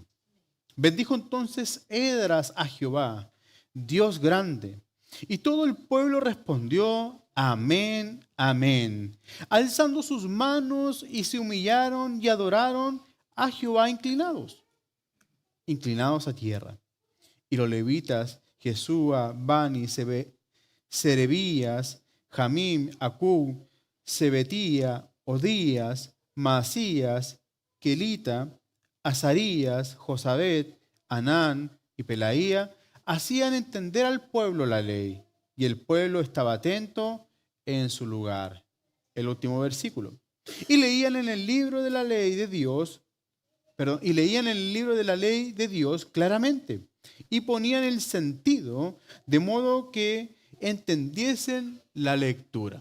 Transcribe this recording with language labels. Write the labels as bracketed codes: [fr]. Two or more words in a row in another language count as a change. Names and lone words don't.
[es] Bendijo entonces Esdras a Jehová, Dios grande, y todo el pueblo respondió, amén, amén, alzando sus manos, y se humillaron y adoraron a Jehová inclinados a tierra. Y los levitas, Jesúa, Bani, Serebías, Jamim, Acub, Sebetía, Odías, Maasías, Kelita, Azarías, Josabet, Anán y Pelaía hacían entender al pueblo la ley, y el pueblo estaba atento en su lugar. El último versículo. Y leían en el libro de la ley de Dios, claramente, y ponían el sentido de modo que entendiesen la lectura.